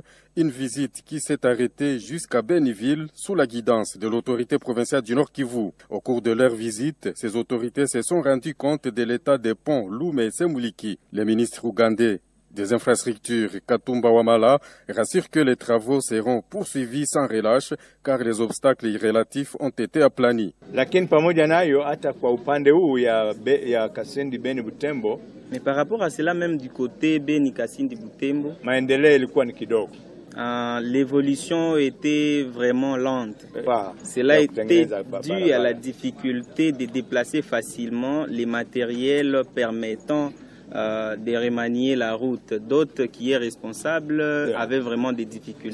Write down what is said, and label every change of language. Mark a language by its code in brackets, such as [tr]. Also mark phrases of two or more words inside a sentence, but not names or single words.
[fr] Une visite qui s'est arrêtée jusqu'à Beniville sous la guidance de l'autorité provinciale du Nord Kivu. Au cours de leur visite, ces autorités se sont rendues compte de l'état des ponts Lume et Semuliki. Le ministre ougandais des infrastructures Katumba Wamala rassure que les travaux seront poursuivis sans relâche car les obstacles relatifs ont été aplanis. [sw] Lakini pamoja nayo hata kwa upande huu ya Kasindi Beni Butembo, [fr] mais par rapport à cela même du côté Beni Kasindi Butembo, [sw] maendeleo ilikuwa ni kidogo. [fr] L'évolution était vraiment lente. Cela était dû à la difficulté de déplacer facilement les matériels permettant de remanier la route. D'autres qui est responsable avaient vraiment des difficultés.